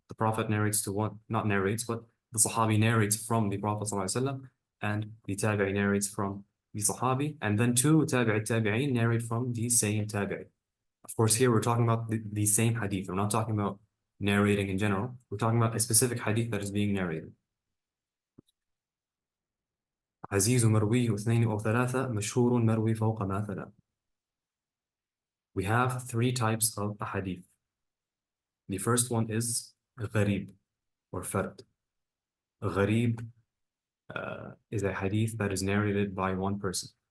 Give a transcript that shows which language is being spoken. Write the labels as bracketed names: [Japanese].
[English] The Prophet narrates to one, not narrates, but the Sahabi narrates from the Prophet ﷺ, and the Tabi'i narrates from the Sahabi, and then two Tabi'i narrate from the same Tabi'i. Of course, here we're talking about the same hadith. We're not talking about narrating in general. We're talking about a specific hadith that is being narrated. [Arabic] عزيز مروي اثنين أو ثلاثة مشهور مروي فوق ما ثلاثة. [English] We have three types of ahadith. The first one is gharib or fard. Gharib is a hadith that is narrated by one person.